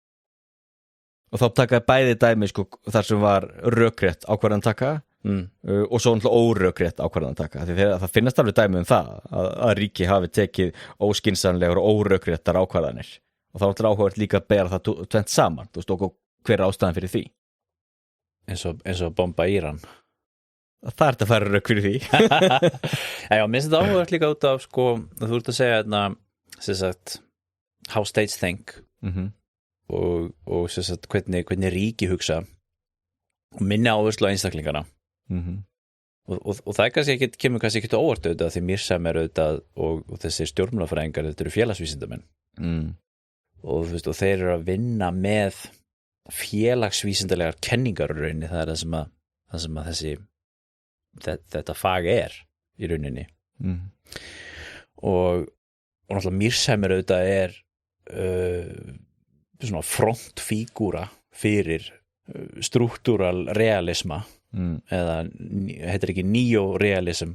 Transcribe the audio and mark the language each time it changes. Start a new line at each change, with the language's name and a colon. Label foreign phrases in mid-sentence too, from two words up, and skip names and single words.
Icelandic: Og þá takaði bæði dæmi sko, þar sem var rökrétt ákvarðanataka og svo náttúrulega órökrétt ákvarðanataka því það finnast alveg dæmi það að ríki hafi tekið óskynsamlegar og órökréttar ákvarðanir og þá náttúrulega áhugavert líka að bera það tvennt saman, þú veist, og hver er ástæðan fyrir því eins og bomba Íran. Það er þetta að fara rök fyrir því. Já, mér finnst þetta áhugavert líka út af sko, þú ert að segja sem sagt,
English: how states think
Icelandic: og sem sagt, hvernig ríki hugsa og minna áherslu á einstaklingana og það er kannski kemur kannski ekki óvart auðvitað því Mírsæmer auðvitað og þessir stjórnmálafræðingar þetta eru félagsvísindamenn og þú veist og þeir eru að vinna með félagsvísindalegar kenningar í rauninni, það er það sem að þetta fag er í rauninni og náttúrulega Mírsæmer auðvitað er svona frontfígúra fyrir struktúral realisma eða heitir ekki neorealism